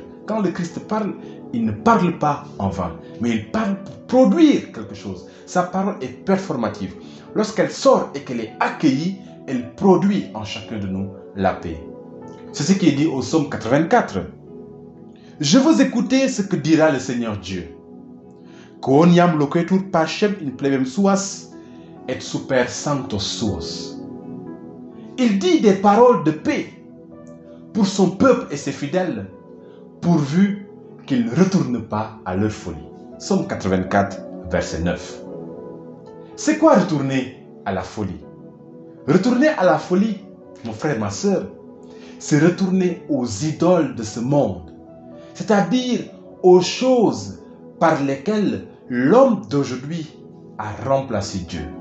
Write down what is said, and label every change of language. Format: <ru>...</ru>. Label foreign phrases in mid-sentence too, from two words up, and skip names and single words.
<fr>Quand le Christ parle, il ne parle pas en vain, mais il parle pour produire quelque chose. Sa parole est performative. Lorsqu'elle sort et qu'elle est accueillie, elle produit en chacun de nous la paix. C'est ce qui est dit au psaume 84. Je veux écouter ce que dira le Seigneur Dieu.</fr> <la>Quoniam loquetur pacem in plebem suas et super sanctos suos.</la> <fr>Il dit des paroles de paix pour son peuple et ses fidèles, pourvu qu'ils ne retournent pas à leur folie. Psaume 84, verset 9. C'est quoi retourner à la folie? Retourner à la folie, mon frère, ma soeur, c'est retourner aux idoles de ce monde, c'est-à-dire aux choses par lesquelles l'homme d'aujourd'hui a remplacé Dieu.</fr>